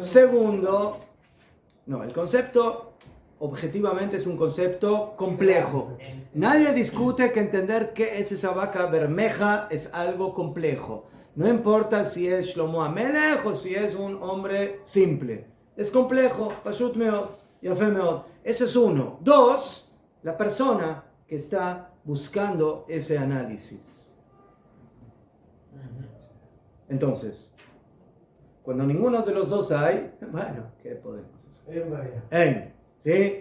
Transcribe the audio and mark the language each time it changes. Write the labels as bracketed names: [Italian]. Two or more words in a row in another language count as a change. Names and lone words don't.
[Spanish] Segundo, no, el concepto objetivamente es un concepto complejo. Nadie discute que entender qué es esa vaca bermeja es algo complejo. No importa si es Shlomo Amelech o si es un hombre simple. Es complejo, [Hebrew] פשוט מאוד, יפה מאוד. [Spanish] Eso es uno. Dos, la persona que está buscando ese análisis. Entonces, Cuando ninguno de los dos hay, bueno, ¿qué podemos hacer? María. ¿Sí?